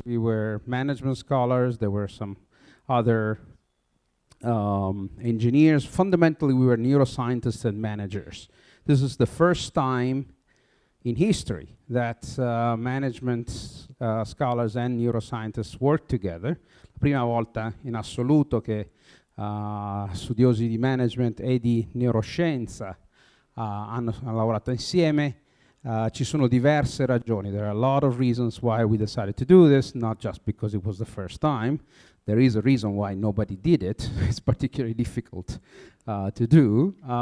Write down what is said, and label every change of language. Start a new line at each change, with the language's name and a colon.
English: We were management scholars. There were some other engineers. Fundamentally, we were neuroscientists and managers. This is the first time in history that management scholars and neuroscientists work together.
Italian: La prima volta in assoluto che studiosi di management e di neuroscienza hanno lavorato insieme. Ci sono diverse ragioni.
English: There are a lot of reasons why we decided to do this, not just because it was the first time. There is a reason why nobody did it. It's particularly difficult to do.